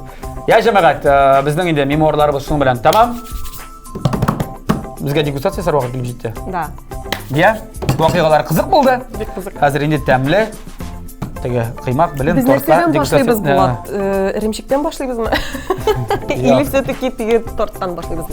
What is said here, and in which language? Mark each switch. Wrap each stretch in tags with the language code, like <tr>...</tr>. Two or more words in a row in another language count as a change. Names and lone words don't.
<tt>Я җәмәгать, безнең инде мемуарларыбыз шуның белән тамам. Безгә дегустация сарвагы килеп җитте. Да. Дия, вакыйгалар кызык булды. Бик кызык. Хәзер инде тәмле. Теге кыймак белән тортка башлыйбыз Булат. Ремчиктән башлыйбызмы?</tt> <ru>Или все-таки</ru> <tt>теге торттан башлыйбызмы?</tt>